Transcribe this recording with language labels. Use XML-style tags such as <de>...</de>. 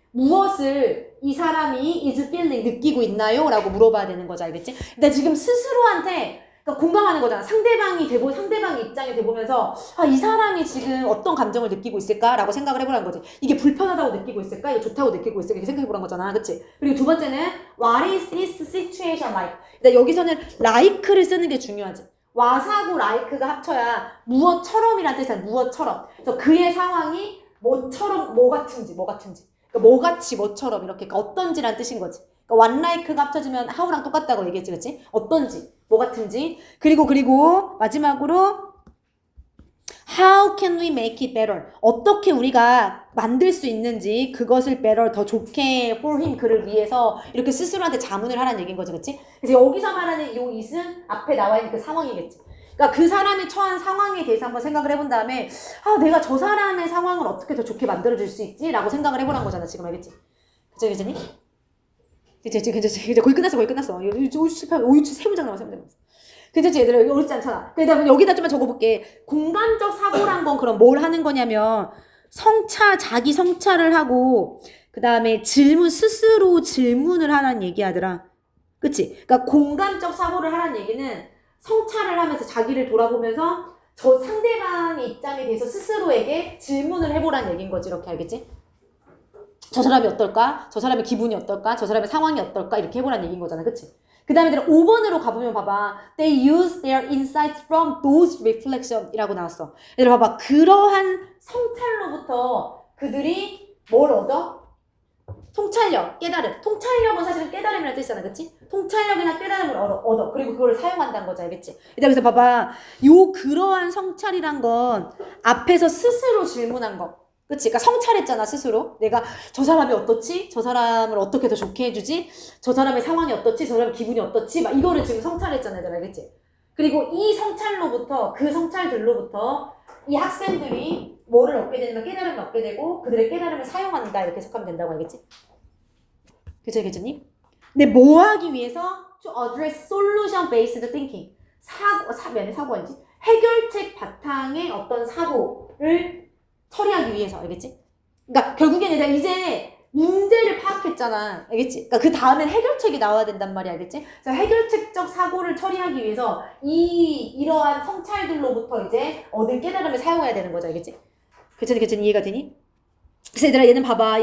<ko>무엇을 이 사람이</ko> <en>is feeling</en> <ko>느끼고 있나요? 라고 물어봐야 되는 거지. 알겠지? 근데 지금 스스로한테 그러니까 공감하는 거잖아. 상대방의 입장이 돼보면서 이 사람이 지금 어떤 감정을 느끼고 있을까라고 생각을 해보라는 거지. 이게 불편하다고 느끼고 있을까? 이게 좋다고 느끼고 있을까? 이렇게 생각해보라는 거잖아. 그치? 그리고 두 번째는</ko> <en>What is this situation like?</en> <ko>근데 여기서는 like를 쓰는 게 중요하지. 와사고 like가 합쳐야 무엇처럼이란 뜻이야. 무엇처럼. 그래서 그의 상황이 뭐처럼 뭐 같은지. 그러니까 뭐같이 뭐처럼 이렇게 그러니까 어떤지란 뜻인 거지. 그러니까 one like가 합쳐지면 how랑 똑같다고 얘기했지, 그치? 어떤지, 뭐 같은지. 그리고 마지막으로</ko> <en>how can we make it better?</en> <ko>어떻게 우리가 만들 수 있는지 그것을 better, 더 좋게</ko> <en>for him,</en> <ko>그를 위해서 이렇게 스스로한테 자문을 하라는 얘기인 거지, 그치? 그래서 여기서 말하는 요 it은 앞에 나와 있는 그 상황이겠지. 그러니까 그 사람이 처한 상황에 대해서 한번 생각을 해본 다음에 내가 저 사람의 상황을 어떻게 더 좋게 만들어줄 수 있지? 라고 생각을 해보라는 거잖아, 지금. 알겠지? 그치? 괜찮지? 거의 끝났어. 567 세 문장 남았어. 괜찮지? 얘들아, 여기 어렵지 않잖아. 그다음에 여기다 좀만 적어볼게. 공감적 사고란 건 그럼 뭘 하는 거냐면 자기 성찰을 하고 그 다음에 스스로 질문을 하라는 얘기하더라. 그치? 그러니까 공감적 사고를 하라는 얘기는 성찰을 하면서 자기를 돌아보면서 저 상대방의 입장에 대해서 스스로에게 질문을 해보라는 얘기인 거지. 이렇게 알겠지? 저 사람이 어떨까? 저 사람의 기분이 어떨까? 저 사람의 상황이 어떨까? 이렇게 해보라는 얘기인 거잖아. 그치? 그 다음에 5번으로 가보면 봐봐.</ko> <en>They use their insights from those reflections</en> <ko>이라고 나왔어. 얘들아 봐봐. 그러한 성찰로부터 그들이 뭘 얻어? 통찰력, 깨달음. 통찰력은 사실은 깨달음이라는 뜻이잖아. 그치? 통찰력이나 깨달음을 얻어. 그리고 그걸 사용한다는 거지. 알겠지? 그래서 봐봐. 그러한 성찰이란 건 앞에서 스스로 질문한 거. 그치? 그러니까 성찰했잖아, 스스로. 내가 저 사람이 어떻지? 저 사람을 어떻게 더 좋게 해주지? 저 사람의 상황이 어떻지? 저 사람의 기분이 어떻지? 막 이거를 지금 성찰했잖아, 얘들아. 알겠지? 그리고 이 성찰로부터, 그 성찰들로부터 이 학생들이 뭐를 얻게 되냐면 깨달음을 얻게 되고 그들의 깨달음을 사용한다. 이렇게 해석하면 된다고. 알겠지? 괜찮니? 근데 뭐 하기 위해서?</ko> <en>To address solution based thinking.</en> <ko>사고 아니지? 해결책 바탕의 어떤 사고를 처리하기 위해서. 알겠지? 그러니까 결국에는 이제 문제를 파악했잖아. 알겠지? 그러니까 그 다음엔 해결책이 나와야 된단 말이야. 알겠지? 그래서 해결책적 사고를 처리하기 위해서 이러한 성찰들로부터 이제 얻은 깨달음을 사용해야 되는 거죠. 알겠지? 괜찮니? 이해가 되니? 그래서 얘들아, 얘는 봐봐.</ko>